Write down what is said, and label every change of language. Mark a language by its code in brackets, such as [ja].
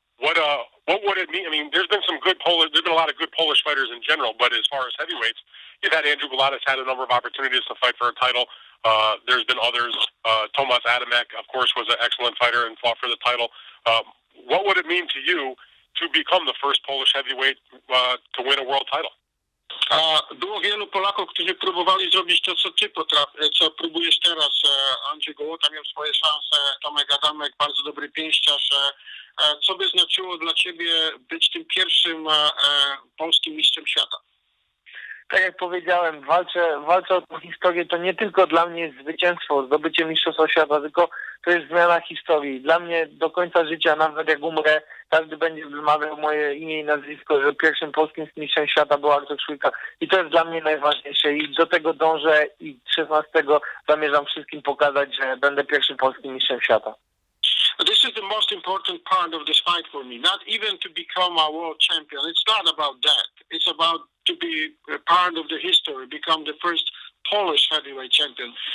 [en] What would it mean? I mean, there's been a lot of good Polish fighters in general, but as far as heavyweights, you've had Andrew Gulatis had a number of opportunities to fight for a title. There's been others. Tomasz Adamek, of course, was an excellent fighter and fought for the title. What would it mean to you to become the first Polish heavyweight to win a world title? [pl] Było wielu Polaków, którzy próbowali zrobić to, co próbujesz teraz. Andrzej Gołota miał swoje szanse, Tomek Adamek, bardzo dobry pięściarz. Co by znaczyło dla ciebie być tym pierwszym polskim mistrzem świata? Tak jak powiedziałem, walczę o tę historię. To nie tylko dla mnie jest zwycięstwo, zdobycie mistrzostwa świata, tylko to jest zmiana historii. Dla mnie do końca życia, nawet jak umrę, każdy będzie wymawiał moje imię i nazwisko, że pierwszym polskim mistrzem świata był Artur Szpilka. I to jest dla mnie najważniejsze i do tego dążę i 16 zamierzam wszystkim pokazać, że będę pierwszym polskim mistrzem świata. [en] This is the most important part of this fight for me. Not even to become a world champion. It's not about that. It's about to be a part of the history, become the first Polish heavyweight champion.